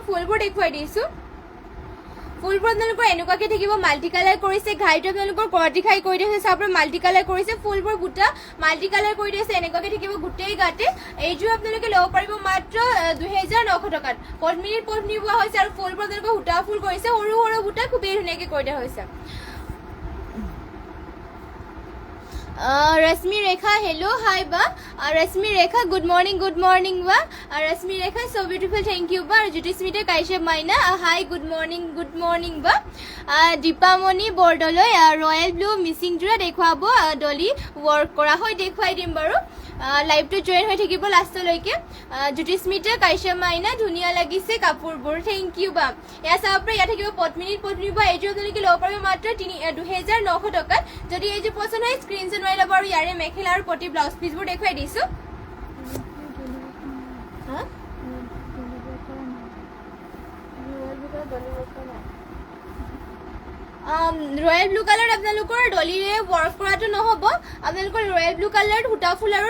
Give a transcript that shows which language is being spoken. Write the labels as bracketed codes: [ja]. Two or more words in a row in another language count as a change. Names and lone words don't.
[as] ফুলবোৰ দেখুৱাই দিছো ফুলবোৰ আপোনালোকৰ এনেকুৱাকৈ থাকিব [en] multi colour [as] কৰিছে ঘাইটো আপোনালোকৰ কৰটি ঘাই কৰি দিছে চাব পাৰে [en] multi colour [as] কৰিছে ফুলবোৰ বুটা [en] multi colour [as] কৰি দিছে এনেকুৱাকৈ থাকিব গোটেই গাতে এইযোৰ আপোনালোকে ল'ব পাৰিব মাত্ৰ 2900 টকাত পদ্মিনীত বোৱা হৈছে আৰু ফুলবোৰ আপোনালোকৰ সূতা ফুল কৰিছে সৰু সৰু বুটা খুবেই ধুনীয়াকৈ কৰি দিয়া হৈছে [en] रश्मि रेखा hello hi बा रश्मि रेखा good morning बा रश्मि रेखा so beautiful thank you बा ज्योतिस्मिता काश्यप माइना hi good morning [as] बा दीपामणि बरदলৈ [en] royal blue [as] मिसिंग जोरा দেখুৱাব [en] dolly work [as] কৰা হয় দেখুৱাই দিম বাৰু লাইভটো জয়েন হৈ থাকিব লাষ্টলৈকে ज्योतिस्मिता काश्यप माइना ধুনীয়া লাগিছে কাপোৰবোৰ [en] thank you [as] বা এয়া চাব পাৰে ইয়াত থাকিব পদ্মিনীত বা এইযোৰ আপোনালোকে ল'ব পাৰিব মাত্ৰ 2900 টকাত যদি এইযোৰ পছন্দ হয় স্ক্ৰিনশ্বট মাৰি ল'ব আৰু ইয়াৰে মেখেলা আৰু পটি ব্লাউজ পিচবোৰ দেখুৱাই দিছো [en] royal blue colour [as] আপোনালোকৰ ডলিৰে ৱৰ্ক কৰাটো নহ'ব আপোনালোকৰ [en] royal blue colour [as] সূতা ফুল আৰু